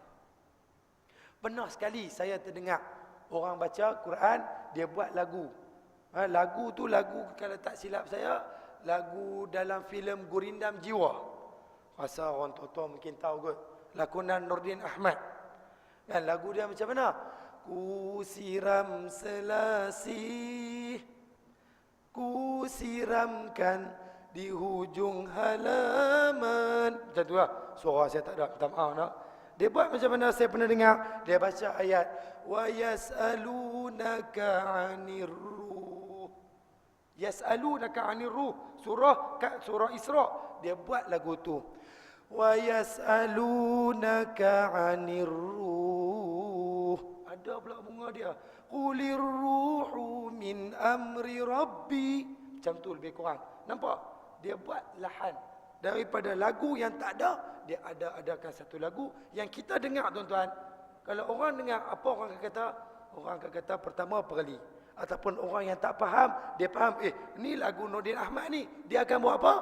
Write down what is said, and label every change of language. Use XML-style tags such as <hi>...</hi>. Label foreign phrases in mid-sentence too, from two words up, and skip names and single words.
<ms>Pernah sekali saya terdengar orang baca Quran, dia buat lagu. Lagu tu lagu, kalau tak silap saya, lagu dalam filem Gurindam Jiwa. Rasa orang tua-tua mungkin tahu kot. Lakonan Nordin Ahmad. Dan lagu dia macam mana? Ku siram selasih, ku siramkan di hujung halaman. Macam tu lah. Suara saya tak ada, minta maaf nak. Dia buat macam mana saya pernah dengar. Dia baca ayat</ms> <ar>ويسألونك عن الروح. يسألونك عن الروح.</ar> <ms>Surah Isra. Dia buat lagu tu.</ms> <ar>ويسألونك عن الروح.</ar> <ms>Ada pula bunga dia.</ms> <ar>قل الروح من أمر ربي.</ar> <ms>Macam tu lebih kurang. Nampak? Dia buat lahan. Daripada lagu yang tak ada, dia adakan satu lagu yang kita dengar, tuan-tuan. Kalau orang dengar, apa orang akan kata? Orang akan kata pertama perli. Ataupun orang yang tak faham, dia faham, ni lagu Nordin Ahmad ni, dia akan buat apa?</ms>